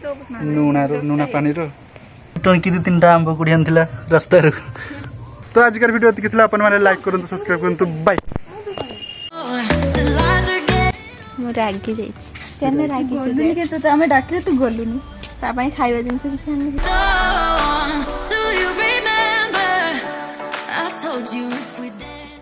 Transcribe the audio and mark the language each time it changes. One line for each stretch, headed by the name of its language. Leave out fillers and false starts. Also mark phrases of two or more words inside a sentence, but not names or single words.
Odia: ଲୁଣା ପାଣିର ଟଙ୍କି 2-3ଟା ଆମ୍ବ କୁଡ଼ି ଆଣିଥିଲା ରାସ୍ତାରୁ ତ ଆଜିକାର ଭିଡ଼ିଓ ଏତିକି ଥିଲା ଆପଣମାନେ ଲାଇକ୍ କରନ୍ତୁ ସବସ୍କ୍ରାଇବ୍ କରନ୍ତୁ ବାଇ ମୁଁ ରାଗି ଯାଇଛି ଆମେ ଡାକିଲେ ତୁ ଗଲୁନି ତା ପାଇଁ ଖାଇବା ଜିନିଷ କିଛି ଆଣିନି
English: Do you remember? I told you if we dance.